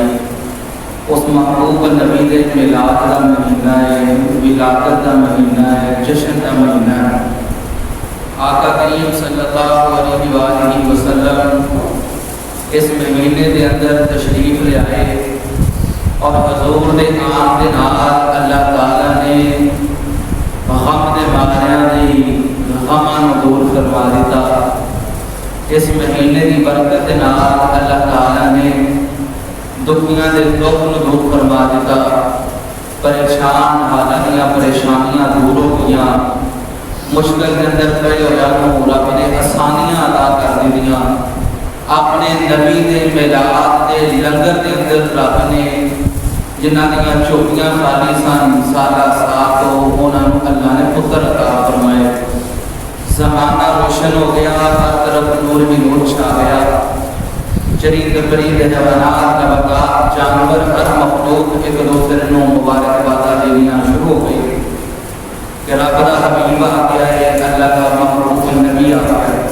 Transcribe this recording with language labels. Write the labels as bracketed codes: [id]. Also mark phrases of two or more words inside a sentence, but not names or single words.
[ur] اس محبوب نبی کے میلاد کا مہینہ ہے، ولادت کا مہینہ ہے، جشن کا مہینہ ہے۔ [pa] آقا کریم [ar] صلی اللہ علیہ وآلہ وسلم [ur] اس مہینے کے اندر تشریف لے آئے اور حضور کے آن کے [pa] نال اللہ تعالیٰ نے غم دے ماریاں دی غماں دور فرما دیتا۔ [ur] اس مہینے کی برکت کے [pa] نال اللہ تعالیٰ نے دکھیاں دے دکھ نو دور فرما دیتا۔ پریشان حالات یا پریشانیاں دور ہو گئیاں، مشکل کے اندر کھڑے ہو جانوں رب نے آسانیاں عطا کر دیاں۔ اپنے نبی دے میلاد دے لنگر دے اندر رب نے جنہاں دیاں چوکیاں خالی سن سالہ سال تو انہوں اللہ نے پتر عطا فرمائے۔ زمانہ روشن ہو گیا، ہر طرف نور بھی نور چھا گیا۔ چرند پرند حیوانات نباتات جانور ہر مخلوق ایک دوسرے نو مبارکباد دینا شروع ہو گئی کہ رب دا حبیب آ گیا ہے، [ur] اللہ کا محبوب نبی آ گیا ہے۔